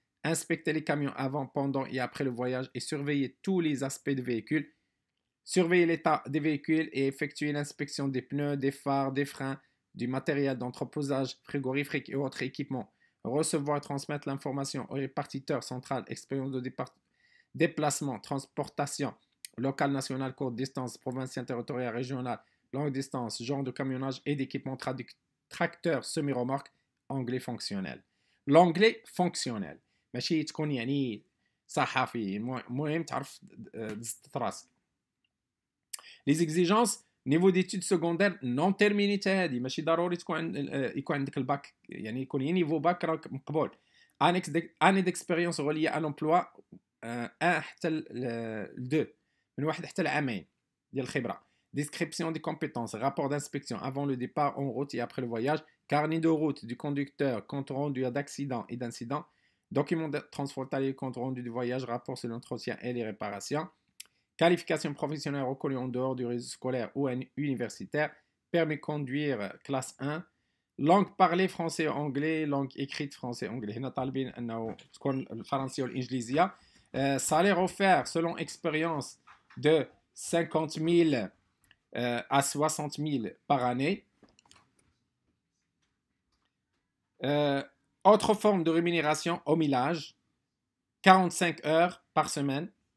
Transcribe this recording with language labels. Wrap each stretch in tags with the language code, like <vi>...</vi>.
<fr>inspecter les camions avant, pendant et après le voyage et surveiller tous les aspects du véhicule, surveiller l'état des véhicules et effectuer l'inspection des pneus, des phares, des freins, du matériel d'entreposage, frigorifique et autres équipements, recevoir et transmettre l'information au répartiteur central, expérience de déplacement, transportation, locale, nationale, courte distance, provinciale, territoriale, régionale, longue distance, genre de camionnage et d'équipement tracteur, semi-remorque, anglais fonctionnel. L'anglais fonctionnel</fr> <ar>ماشي تكون يعني صحفي المهم تعرف تزت راسك.</ar> <fr>Les exigences niveau d'études secondaires non terminées</fr> <ar>هذه ماشي ضروري يكون عندك الباك يعني يكون نيفو باك راك مقبول.</ar> <fr>اني ديكسبيريونس غوليه à l'emploi</fr> <ar>1 حتى ل 2 من 1 حتى لعامين ديال الخبره.</ar> <fr>Description des compétences, rapport d'inspection avant le départ en route et après le voyage, carnet de route du conducteur, compte rendu d'accident et d'incident, document transfrontalier, compte rendu du voyage, rapport sur l'entretien et les réparations, qualification professionnelle reconnue en dehors du réseau scolaire ou universitaire, permis de conduire classe 1, langue parlée français-anglais, langue écrite français-anglais.</fr> <ar>هنا طالبين أنه تكون الفرنسية والإنجليزية.</ar> <fr>Salaire offert selon expérience de 50 000 à 60 000 par année. Autre forme de rémunération au millage, 45 heures par semaine.</fr>